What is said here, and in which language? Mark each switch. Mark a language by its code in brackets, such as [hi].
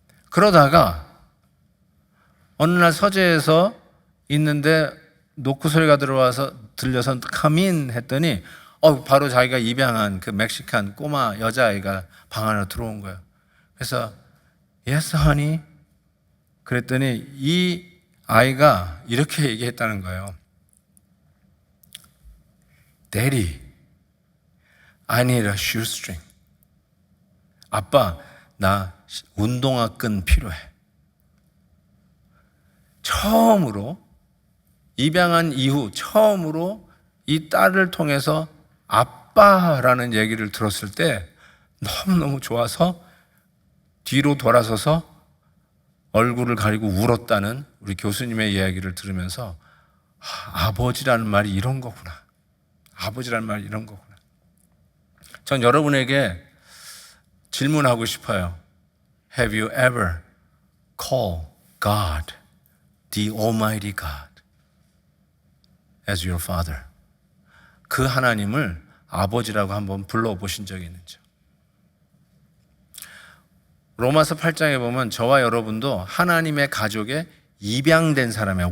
[ko] 그러다가 어느 날 서재에서 있는데 노크 소리가 들려서 come 했더니 바로 자기가 입양한 그 멕시칸 꼬마 여자아이가 방 안으로 들어온 거예요. 그래서 [en] Yes, honey. [ko] 그랬더니 이 아이가 이렇게 얘기했다는 거예요. [en] Daddy, I need a shoestring. [ko] 아빠, 나 운동화 끈 필요해. 처음으로 입양한 이후 처음으로 이 딸을 통해서 아빠라는 얘기를 들었을 때 너무너무 좋아서 뒤로 돌아서서 얼굴을 가리고 울었다는 우리 교수님의 이야기를 들으면서 아버지라는 말이 이런 거구나. 아버지라는 말이 이런 거구나. 전 여러분에게 질문하고 싶어요. [en] Have you ever called God, the Almighty God, as your Father? [ko] 그 하나님을 아버지라고 한번 불러보신 적이 있는지. 로마서 8장에 보면 저와 여러분도 하나님의 가족에 입양된 사람이에요.